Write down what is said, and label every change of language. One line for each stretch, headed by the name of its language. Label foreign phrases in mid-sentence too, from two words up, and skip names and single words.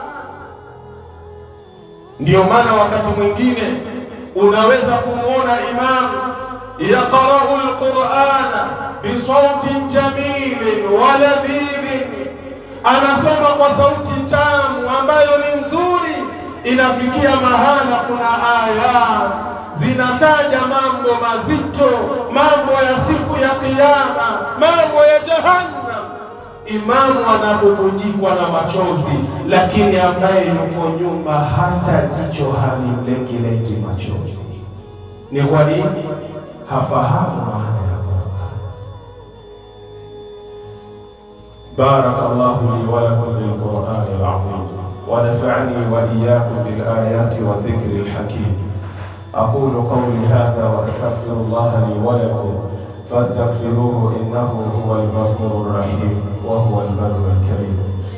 Swahili: Ndiyo maana wakati mwingine unaweza kumuona imamu
Arabic: يقرأ القرآن بصوت جميل ولذيذ,
Swahili: anasoma kwa sauti tamu ambayo ni nzuri, inafikia mahala kuna ayat zinataja mambo mazito, mambo ya siku ya Kiyama, mambo ya Jahannam. Imamu anabubujikwa na machozi, lakini ambaye yuko nyuma hata jicho halimlengi machozi. Ni kwa nini? Hafahamu maana ya Qur'an.
Arabic: بارك الله لي ولكم بالقرآن العظيم ونفعني وإياكم بالآيات والذكر الحكيم. أقول قولي هذا وأستغفر الله لي ولكم فاستغفروه إنه هو الغفور الرحيم وهو البر الكريم.